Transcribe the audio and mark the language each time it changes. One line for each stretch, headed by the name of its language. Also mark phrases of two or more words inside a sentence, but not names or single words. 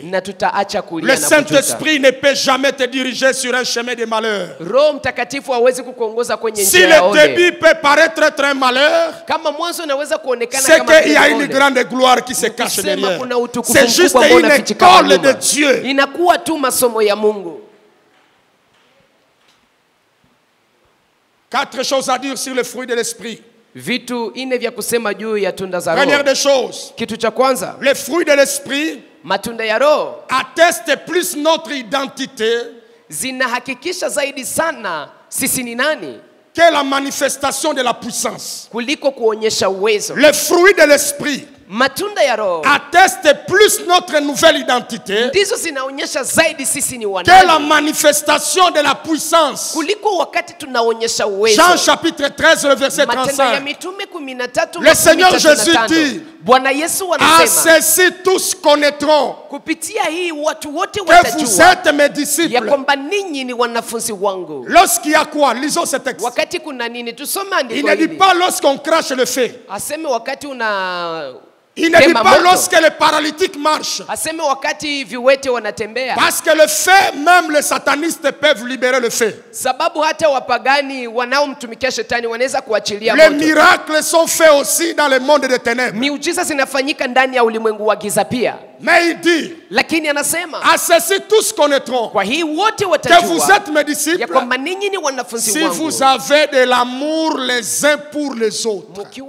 French: Le Saint-Esprit ne peut jamais te diriger sur un chemin de malheur. Si le début peut paraître très malheur, c'est qu'il y a une grande gloire qui se cache derrière. C'est juste une école de Dieu.
Swahili: Inakuwa tu masomo ya Mungu.
French: 4 choses à dire sur le fruit de l'esprit.
Swahili: Vitu ine vya kusema juu ya tunda za roho.
French: Première des choses.
Swahili: Kitu cha kwanza.
French: Le fruit de l'esprit.
Swahili: Matunda ya roho.
French: Atteste plus notre identité.
Swahili: Zinahakikisha zaidi sana sisi ni nani.
French: Que la manifestation de la puissance.
Swahili: Kuliko kuonyesha uwezo.
French: Le fruit de l'esprit.
Swahili: Matunda ya roho
French: atteste plus notre nouvelle identité
Swahili: ndizo zinaonyesha zaidi sisi ni
French: wanani que la manifestation de la puissance.
Swahili: Kuliko wakati tunaonyesha uwezo.
French: Jean chapitre 13 le verset 35.
Swahili: Matendo ya mitume 13.
French: Le Seigneur Jésus dit
Swahili: Bwana Yesu anasema
French: ceux-ci tous connaîtront
Swahili: kupitia hii watu wote
French: watajua que vous êtes mes disciples.
Swahili: Ya kwamba ninyi ni wanafunzi wangu.
French: Lorsqu'il y a quoi? Lisons ce texte.
Swahili: Wakati kuna nini? Tusome andiko hili.
French: Il ne dit pas lorsqu'on crache le feu.
Swahili: Aseme wakati una
French: Il ne dit pas lorsque les paralytiques marchent. Parce que le feu, même les satanistes peuvent libérer le feu. Les miracles sont faits aussi dans le monde des ténèbres. Mais il dit, à ceux-ci tous connaîtront que vous êtes mes disciples si vous avez de l'amour les uns pour les autres.